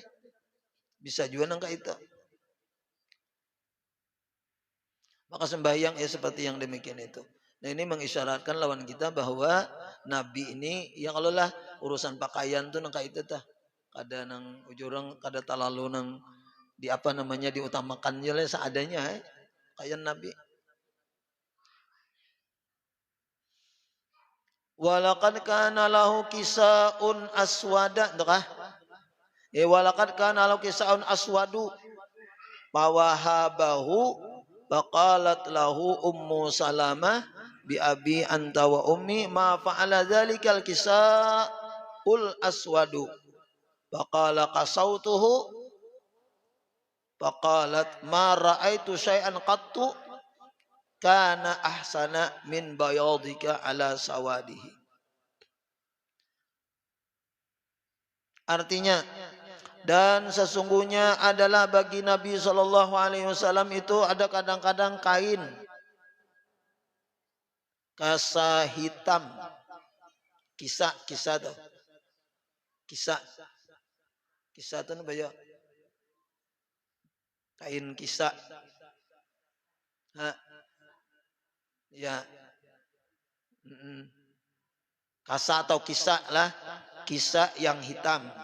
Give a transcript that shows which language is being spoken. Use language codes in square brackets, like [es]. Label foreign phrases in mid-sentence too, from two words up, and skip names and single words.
[bjn] Bisa juga nang kayak itu. Maka sembahyang ya seperti yang demikian itu. Nah ini mengisyaratkan lawan kita bahwa Nabi ini ya kalau lah urusan pakaian tuh nang kayak itu tah. Kada nang ujurang kada terlalu nang di apa namanya diutamakan je lah seadanya kayak Nabi. [ar] ولقد كان له كساء أسود ndekah? ولقد كان له كساء أسود فوهبه فقالت له أم سلمة بأبي أنت وأمي ما فعل ذلك الكساء الأسود فقال كسوته فقالت ما رأيت شيئا قط كان أحسن من بياضك على سواده. [id] Artinya dan sesungguhnya adalah bagi Nabi SAW itu ada kadang-kadang kain kasa hitam kisah tuh kisah tuh banyak kain kisah ya kasa atau kisah lah kisah yang hitam.